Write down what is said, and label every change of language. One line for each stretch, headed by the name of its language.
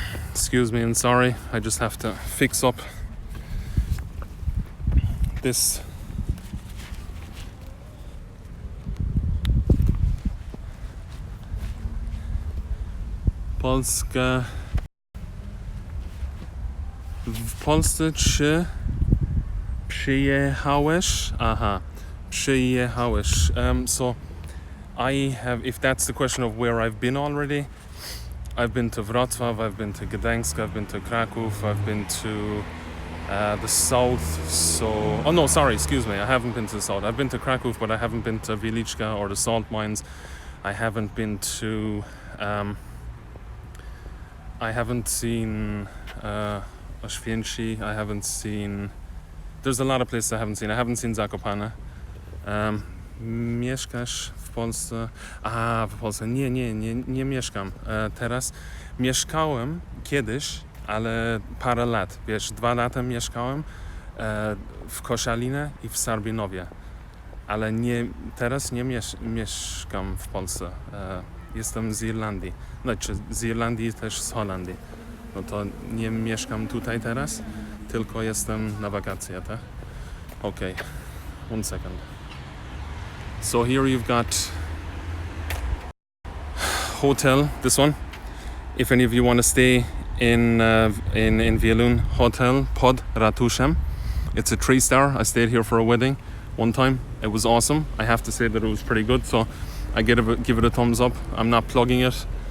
English: Excuse me and sorry, I just have to fix up this Polska.
Polish: W Polsce czy przyjechałeś? Aha, przyjechałeś.
English: So I have, if that's the question of where I've been already, I've been to Wrocław, I've been to Gdańsk, I've been to Kraków, I've been to the south. So, oh no, sorry, excuse me, I haven't been to the south. I've been to Kraków, but I haven't been to Wieliczka or the salt mines. I haven't been to, I haven't seen Oświęcim. I haven't seen, there's a lot of places I haven't seen. I haven't seen Zakopane.
Polish: Mieszkasz w Polsce? W Polsce. Nie mieszkam teraz. Mieszkałem kiedyś, ale parę lat. Wiesz, 2 lata mieszkałem w Koszalinie i w Sarbinowie. Ale teraz nie mieszkam w Polsce. Jestem z Irlandii. Znaczy z Irlandii też z Holandii. No to nie mieszkam tutaj teraz, tylko jestem na wakacje, tak?
English: Okay, 1 second. So here you've got hotel, this one. If any of you want to stay in Wielun, Hotel Pod Ratuszem. It's a 3-star. I stayed here for a wedding one time. It was awesome. I have to say that it was pretty good, so I give it a thumbs up. I'm not plugging it.